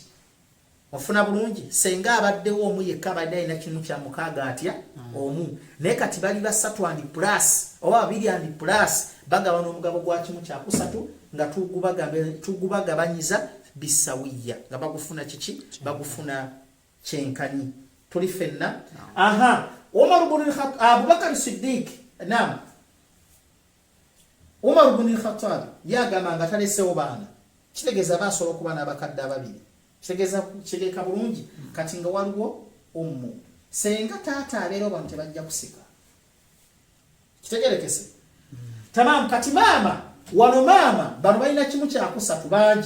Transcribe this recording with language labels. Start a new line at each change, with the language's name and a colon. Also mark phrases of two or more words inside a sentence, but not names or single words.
Ganda: Ofuna bulungi, senga abaddewo omu yekka abadde alina kimu kya mukaaga atya omu, naye kati bali basatu
English: and plus
Ganda: oba babiri
English: and plus
Ganda: bagabana omugabo gwa kimu kyakusatu nga tugubagabanyiza bisawiya nga bagufuna kiki bagufuna kyenkanyi. Tuli ffenna. Aha, Umar ibn Abubakar Siddiq Umar ibn al-Khattab yagamba nga talesewo baana. Kitegeeza basobola okuba n'abakadde ababiri. Kitegeeka bulungi. Kati nga waliwo ummu, senga taata abeera abantu tebajja kusika. Kitegerekese. Tamam, kati maama wano maama bano balina kimu kyakusatu bangi.